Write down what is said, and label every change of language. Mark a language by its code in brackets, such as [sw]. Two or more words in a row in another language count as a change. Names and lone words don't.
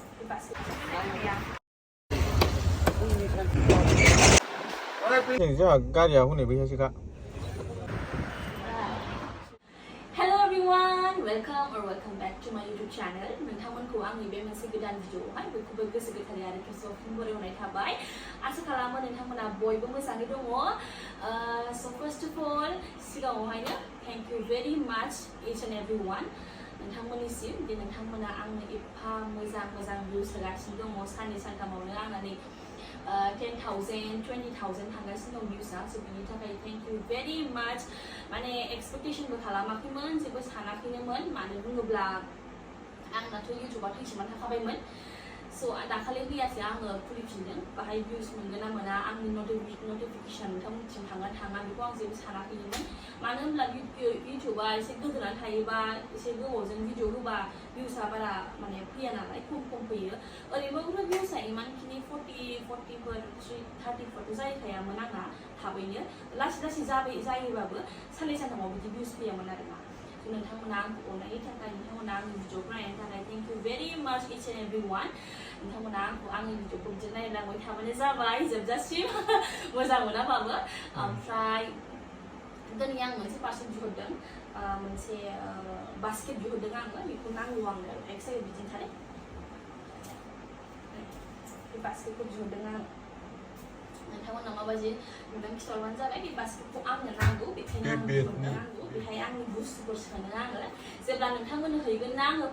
[en] basket. Hello everyone, welcome back to my YouTube channel. [brx] नोंथांमोनखौ आंनि बे मोनसे गोदान भिडिअआवहाय बयखौबो गोसो गोथारै आरो गोसोआव फुंबोरावनाय थाबाय आसा खालामो नोंथांमोना बयबो मोजाङै दङ [en] so first of all [brx] सिगाङावहायनो [en] thank you very much each and everyone [brx] नोंथांमोननिसिम दि नोंथांमोना आंनो एफा मोजां भिउस होगासिनो दङ साननै सानथामावनो आंना नै 10,000 20,000 थांगासिनो दं भिउसआ so बिनि थाखाय [en] thank you very much [brx] माने एक्सपेक्टेशनबो खालामाखैमोन जेबो सानाखैनोमोन मानो बुङोब्ला आंनाथ' इउटुबआ थैसोमनानै थाखाबायमोन so दाखालि फैयासै आङो खुलिफिनदों बाहाय भिउस मोनगोन ना मोना आंनि नटिफिकेशन नोंथांमोननिसिम थांगोन थाङा बेखौ आं जेबो सानाखैमोन मानो होनब्ला इउटुबआ एसे गोदोनानै थायोबा एसे गोबावजों भिडिअ होबा भिउसआ बारा माने फैया नालाय खम फैयो ओरैनोबोथ' भिउसआ इमानखिनि 40फोर 30फोरथ' जाहैखायामोन आंना थाबैनो लासै जायोबाबो साननै सानथामाव बिदि भिउस फैयामोन आरोना नोंथांमोना आंखौ अननायनि थाखाय नोंथांमोना आंनि भिडिअखौ नायनायनि थाखाय [en] thank you very much each and everyone [brx] नोंथांमोना आंखौ आंनि भिडिअखौ बिदिनो नायलांबाय थाबानो जाबाय जोबजासिम मोजां मोनाबाबो ओमफ्राय दिनै आं मोनसे पार्सेल बिहरदों मोनसे बास्केट बिहरदों आङो बेखौ नांगौ आंनो एक साइड बिदिनो थानाय बे बास्केटखौ बिहरदों आं नोंथांमोना माबायदि नुदों खिथाहरबानो जाबाय बे बास्केटखौ आंनो नांगौ बेखायनो आं बिहरदों नांगौ बेहाय आंनि बुस्थुफोर सोनो आङो जेब्ला नोंथांमोननो हैगोन ना आङो